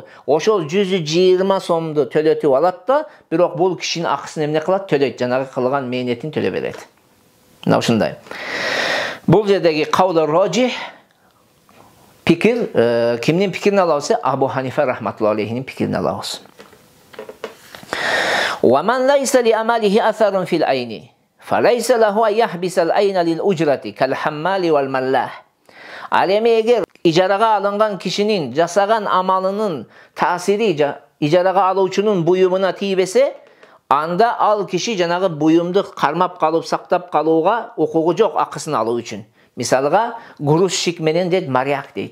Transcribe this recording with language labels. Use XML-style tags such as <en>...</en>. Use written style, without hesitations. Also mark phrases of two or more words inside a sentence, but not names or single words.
<ky>Ошол 120 сомду төлөтүп алат да, бирок бул кишинин акысын эмне кылат? Төлөйт, жанагы кылган мээнетин төлөп берет. Мына ушундай. Бул жердеги</ky> <ar>قول راجح</ar> <ky>пикир, кимдин пикирин алабыз? Абу Ханифа</ky> <ar>رحمة الله عليه</ar> <ky>пикирин алабыз.</ky> <ar>وَمَنْ لَيْسَ لِأَمَالِهِ أَثَرٌ فِي الْعَيْنِ فَلَيْسَ لَهُ أَنْ يَحْبِسَ الْعَيْنَ لِلْأُجْرَةِ كَالْحَمَّالِ وَالْمَلَّاهِ.</ar> <ky>Ал эми эгер ижарага алынган кишинин жасаган амалынын таасири ижарага алуучунун буюмуна тийбесе, анда ал киши жанагы буюмду кармап калып, сактап калууга укугу жок акысын алуу үчүн. Мисалга, грузчик менен дейт, моряк дейт.</ky>